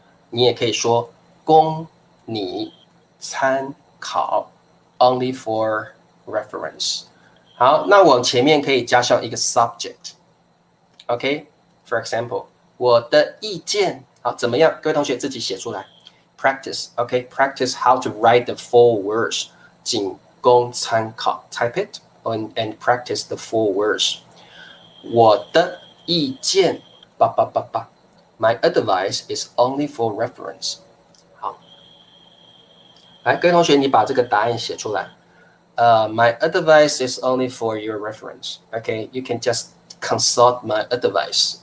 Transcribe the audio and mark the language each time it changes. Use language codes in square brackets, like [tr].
[zh] 你也可以说供你参考 ， [en] only for reference。 [zh] 好，那我前面可以加上一个 subject。OK，for example， 我的意见好怎么样？各位同学自己写出来 [en] ，practice。OK，practice how to write the full words， [zh] 仅供参考 [en] ，type it and practice the full words。 [zh] 我的意见， [en] My advice is only for reference。 [zh] 好，来，各位同学，你把这个答案写出来。 [en] My advice is only for your reference. Okay, you can just consult my advice.